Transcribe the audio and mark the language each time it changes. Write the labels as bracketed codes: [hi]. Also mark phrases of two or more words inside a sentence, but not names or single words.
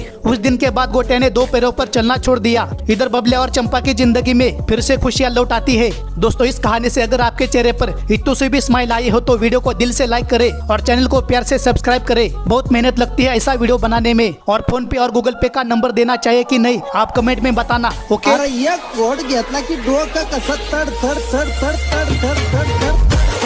[hi] उस दिन के बाद गोटिया ने 2 पैरों पर चलना छोड़ दिया। इधर बबल्या और चंपा की जिंदगी में फिर से खुशियां लौट आती है। दोस्तों, इस कहानी से अगर आपके चेहरे पर इतनी सी भी स्माइल आई हो तो वीडियो को दिल से लाइक करें और चैनल को प्यार से सब्सक्राइब करें। बहुत मेहनत लगती है ऐसा वीडियो बनाने में। और फोन पे और गूगल पे का नंबर देना चाहिए कि नहीं, आप कमेंट में बताना। ओके, [mr] अरे एक कोड घेतला की डोकं कसं तड तड तड तड तड तड तड तड